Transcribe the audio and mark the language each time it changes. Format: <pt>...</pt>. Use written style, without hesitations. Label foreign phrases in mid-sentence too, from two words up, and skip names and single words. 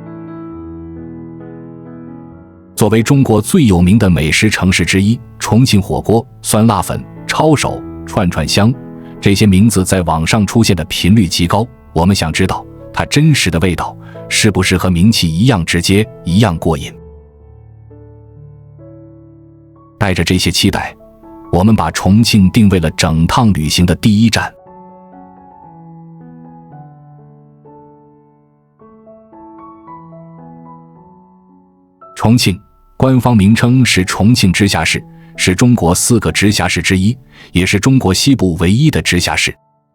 <zh>作為中國最有名的美食城市之一，重慶火鍋、酸辣粉、抄手、串串香，這些名字在網上出現的頻率極高。我們想知道它真實的味道是不是和名氣一樣直接，一樣過癮。帶着這些期待，我們把重慶定位了整趟旅行的第一站。重慶官方名稱是重慶直轄市，是中國4個直轄市之一，也是中國西部唯一的直轄市。</zh>